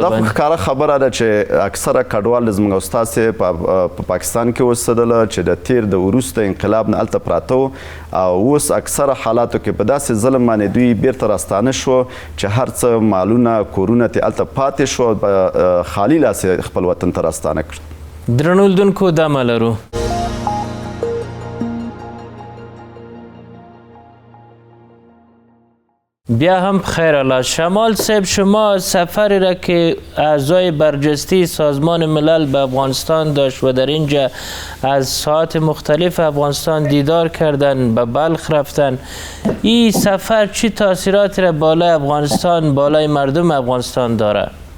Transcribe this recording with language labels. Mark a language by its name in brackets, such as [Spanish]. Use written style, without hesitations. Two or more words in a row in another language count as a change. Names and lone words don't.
[Pashto] دا خو ښکاره خبره ده چې اکثره کډوال د زموږ او ستاسې په پاکستان کې اوسېدله چې د تیر د وروسته انقلاب نه هلته پراته وو او اوس اکثره حالاتو کې په داسې ظلم باندې دوی بیرته راستانه شو چې هر څه مالونه کورونه ترې هلته پاتې شو خالي لاسې خپل وطن ته راستانه کړ درنو لیدونکو دمه لرو بیا هم [Persian] خیر الله شمال صاحب شما سفری را که اعضای برجسته سازمان ملل به افغانستان داشت و در اینجا از ساعات مختلف افغانستان دیدار کردن به بلخ رفتن این سفر چی تاثیراتی را بالای افغانستان بالای مردم افغانستان داره؟